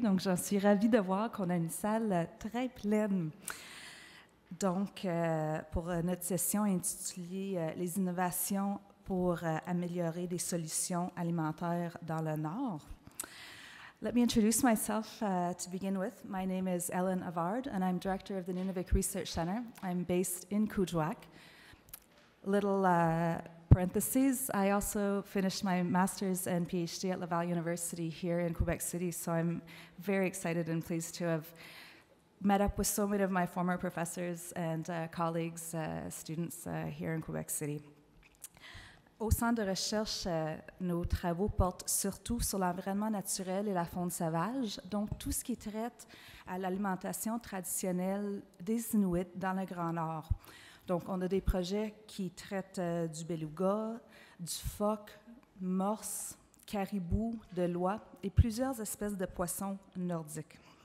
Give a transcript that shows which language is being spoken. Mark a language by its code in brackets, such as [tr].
[fr] Donc, j'en suis ravie de voir qu'on a une salle très pleine. Donc, pour notre session intitulée « Les innovations pour améliorer des solutions alimentaires dans le Nord », [en] let me introduce myself to begin with. My name is Ellen Avard, and I'm director of the Nunavik Research Center. I'm based in Kuujjuaq. Little parentheses, I also finished my master's and PhD at Laval University here in Quebec City, so I'm very excited and pleased to have met up with so many of my former professors and colleagues, students here in Quebec City. [fr] Au centre de recherche, nos travaux portent surtout sur l'environnement naturel et la faune sauvage, donc tout ce qui traite à l'alimentation traditionnelle des Inuits dans le Grand Nord. Donc, on a des projets qui traitent du beluga, du phoque, morse, caribou, de l'oie et plusieurs espèces de poissons nordiques.